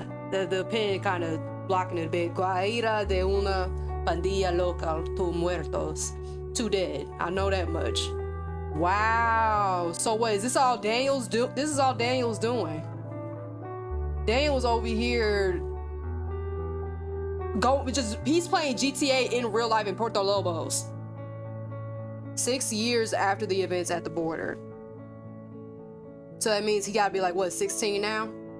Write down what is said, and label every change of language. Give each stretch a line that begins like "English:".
English: The pen kind of blocking it a bit.
Spanish: Guaira de una pandilla local, 2 muertos.
English: 2 dead. I know that much. Wow. So what, is this all Daniel's this is all Daniel's doing? Daniel was over here he's playing GTA in real life in Puerto Lobos. 6 years after the events at the border. So that means he gotta be like, what, 16 now?